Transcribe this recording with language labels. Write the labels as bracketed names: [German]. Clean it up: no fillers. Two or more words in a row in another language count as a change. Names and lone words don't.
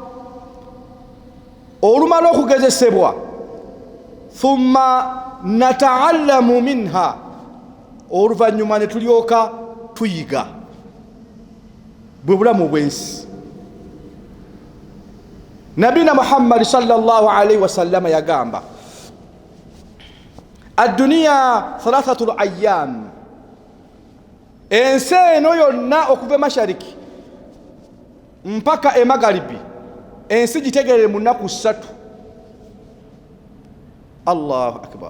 [Ganda] Olumala okugezesebwa, [Arabic] ثم نتعلم منها, [Ganda] oluvannyuma ne tulyoka tuyiga. Bwe bulamu bw'ensi. Nabina Muhammad [Arabic] صلى الله عليه وسلم [Ganda] yagamba, [Arabic] الدنيا ثلاثة أيام. [Ganda] Ensi eno yonna okuva mashariki mpaka emagaribi, ensi gitegerere mu nnaku 3. [Arabic] الله أكبر.